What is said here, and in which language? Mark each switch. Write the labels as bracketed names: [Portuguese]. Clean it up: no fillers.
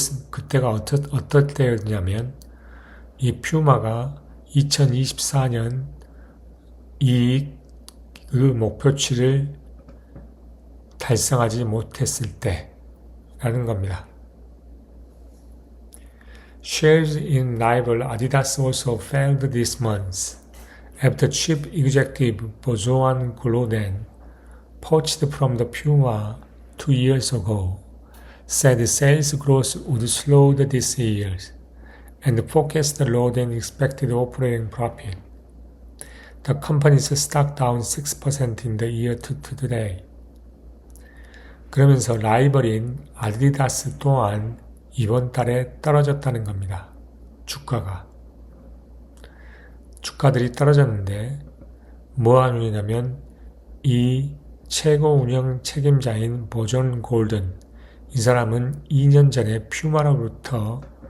[Korean] 그때가 어떨 때였냐면 이 퓨마가 2024년 이익의 목표치를 달성하지 못했을 때라는 겁니다. [English] Shares in rival Adidas also failed this month after chief executive Bozoan Gulden, poached from the Puma 2 years ago, said sales growth would slow this year and forecast lower than expected operating profit. The company's stock down 6% in the year to today. [Korean] 그러면서 라이벌인 아디다스 또한 이번 달에 떨어졌다는 겁니다. 주가들이 떨어졌는데 뭐 하느냐면 이 최고 운영 책임자인 보존 골든, 이 사람은 2년 전에 퓨마로부터